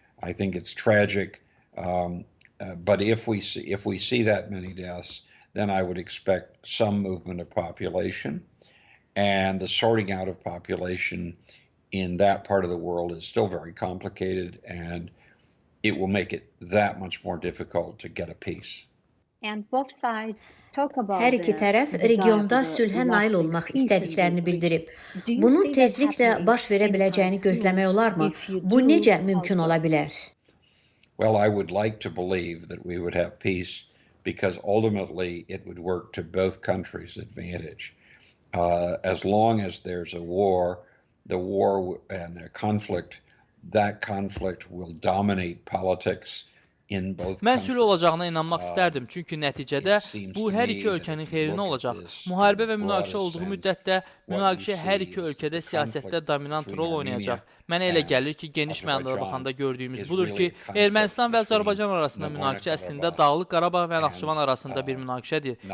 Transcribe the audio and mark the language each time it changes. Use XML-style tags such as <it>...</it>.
<en>I think it's tragic. But if we see that many deaths, then I would expect some movement of population. And the sorting out of population in that part of the world is still very complicated, and it will make it that much more difficult to get a peace.</en> <az>Hər iki tərəf regionda sülhə nail olmaq istədiklərini bildirib. Bunun tezliklə baş verə biləcəyini gözləmək olarmı? Bu necə mümkün ola bilər?</az> <en>Well, I would like to believe that we would have peace because ultimately it would work to both countries' advantage. As long as there's a war, the war and a conflict, that conflict will dominate politics.</en> <az>Mən sülh olacağına inanmaq istərdim, çünki nəticədə bu hər iki ölkənin xeyrinə olacaq. Müharibə və münaqişə olduğu müddətdə münaqişə hər iki ölkədə siyasətdə dominant rol oynayacaq. Mənə elə gəlir ki, geniş mənada baxanda gördüyümüz budur ki, Ermənistan və Azərbaycan arasında münaqişə əslində Dağlıq Qarabağ və Naxçıvan arasında bir münaqişədir.</az>